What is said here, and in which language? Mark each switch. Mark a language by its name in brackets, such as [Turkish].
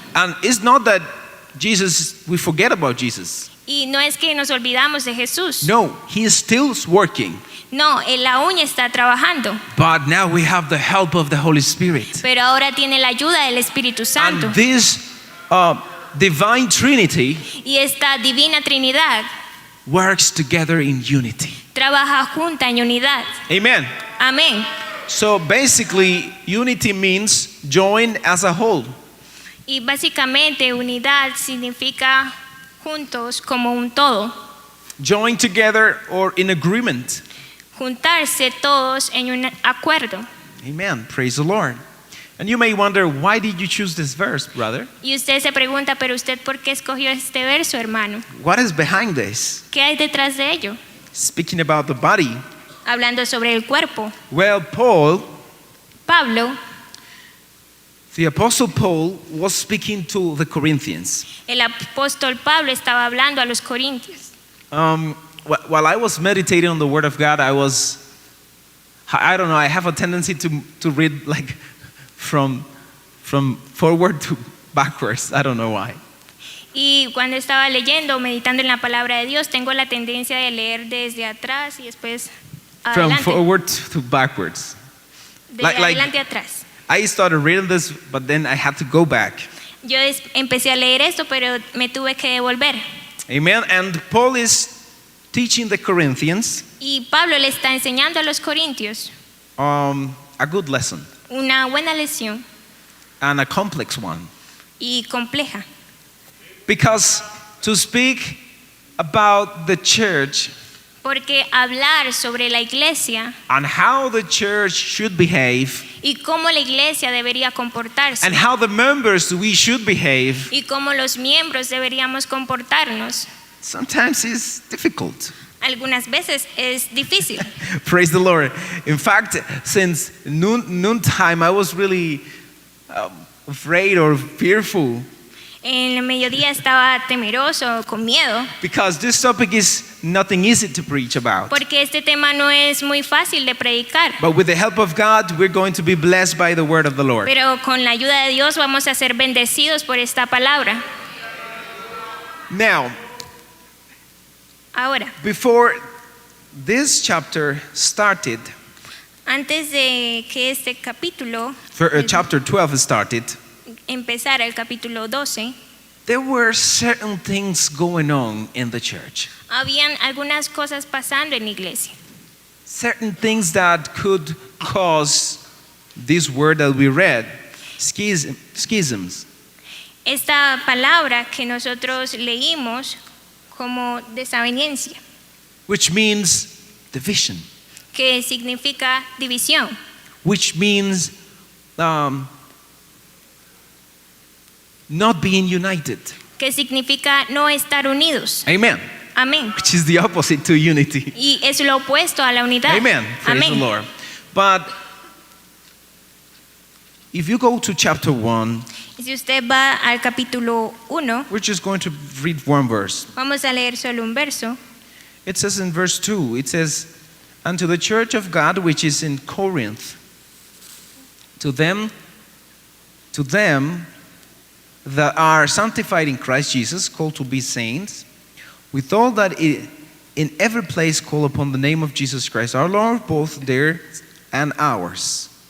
[English] And it's not that we forget about Jesus. [Spanish] Y no es que nos olvidamos de Jesús. [English] No, he is still working. [Spanish] No, la uña está trabajando, [English] but now we have the help of the Holy Spirit. [Spanish] pero ahora tiene la ayuda del Espíritu Santo. [English] And this divine Trinity [Spanish] Y esta divina Trinidad [English] works together in unity. [Spanish] trabaja junta en unidad. [English] Amen. [Spanish] Amén. [English] So basically, unity means join as a whole. [Spanish] Y básicamente unidad significa juntos como un todo. [English] Join together or in agreement. [Spanish] Juntarse todos en un acuerdo. [English] Amen. Praise the Lord. And you may wonder, why did you choose this verse, brother? [Spanish] Y usted se pregunta, pero usted ¿por qué escogió este verso, hermano? [English] What is behind this? [Spanish] ¿Qué hay detrás de ello? [English] Speaking about the body. [Spanish] Hablando sobre el cuerpo. [English] Well, [Spanish] Pablo, [English] the Apostle Paul was speaking to the Corinthians. [Spanish] el apóstol Pablo estaba hablando a los corintios. [English] While I was meditating on the Word of God, I don't know, I have a tendency to read like from forward to backwards. I don't know why. [Spanish] Y cuando estaba leyendo, meditando en la palabra de Dios, tengo la tendencia de leer desde atrás y después [English] From [Spanish] adelante. [English] forward to backwards. [Spanish] Desde [English] like- [Spanish] adelante a atrás. [English] I started reading this, but then I had to go back. [Spanish] Yo empecé a leer esto, pero me tuve que devolver. [English] Amen. And Paul is teaching the Corinthians [Spanish] Y Pablo le está enseñando a los corintios [English] a good lesson [Spanish] una buena lección [English] and a complex one. [Spanish] y compleja. [English] Because to speak about the church [Spanish] Porque hablar sobre la iglesia [English] and how the church should behave [Spanish] y cómo la iglesia debería comportarse [English] and how the members we should behave [Spanish] y cómo los miembros deberíamos comportarnos, [English] sometimes is difficult. [Spanish] algunas veces es difícil. [English] Praise the Lord. In fact, since noontime, I was really afraid or fearful [Spanish] En el mediodía estaba temeroso, con miedo, [English] because this topic is nothing easy to preach about. [Spanish] porque este tema no es muy fácil de predicar. [English] But with the help of God, we're going to be blessed by the word of the Lord. [Spanish] Pero con la ayuda de Dios vamos a ser bendecidos por esta palabra. [English] Now, [Spanish] Ahora, [English] before this chapter started, [Spanish] antes de que este capítulo [English] chapter 12 started, [Spanish] empezara, el capítulo 12, [English] there were certain things going on in the church. [Spanish] habían algunas cosas pasando en la iglesia. [English] Certain things that could cause this word that we read, schisms. [Spanish] Esta palabra que nosotros leímos como desaveniencia, [English] Which means division, [Spanish] que significa división, [English] which means not being united. [Spanish] que significa no estar unidos. [English] Amen. [Spanish] Amén. [English] Which is the opposite to unity. [Spanish] Y es lo opuesto a la unidad. [English] Amen. Praise the [Spanish] Amén. [English] Lord. But if you go to chapter 1, [Spanish] Y si usted va al capítulo 1, [English] we're just going to read one verse. [Spanish] vamos a leer solo un verso. [English] It says in verse 2, it says, "And to the church of God which is in Corinth, to them that are sanctified in Christ Jesus, called to be saints, with all that in every place call upon the name of Jesus Christ, our Lord, both theirs and ours.